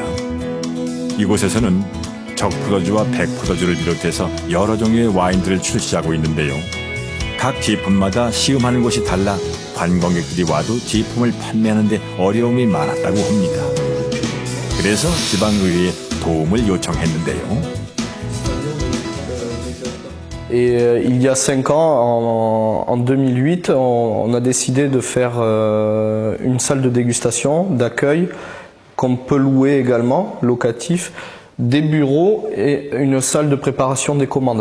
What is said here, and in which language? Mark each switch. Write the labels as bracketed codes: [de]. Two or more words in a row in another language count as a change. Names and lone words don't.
[ko] 이곳에서는 적포도주와 백포도주를 비롯해서 여러 종류의 와인들을 출시하고 있는데요. 각 제품마다 시음하는 곳이 달라 관광객들이 와도 제품을 판매하는 데 어려움이 많았다고 합니다. 그래서 지방의회에 도움을 요청했는데요. [fr] Et il y a 5 ans, en 2008, on a décidé de faire une salle de dégustation, d'accueil, qu'on peut louer également, locatif, des bureaux et une salle de préparation des commandes.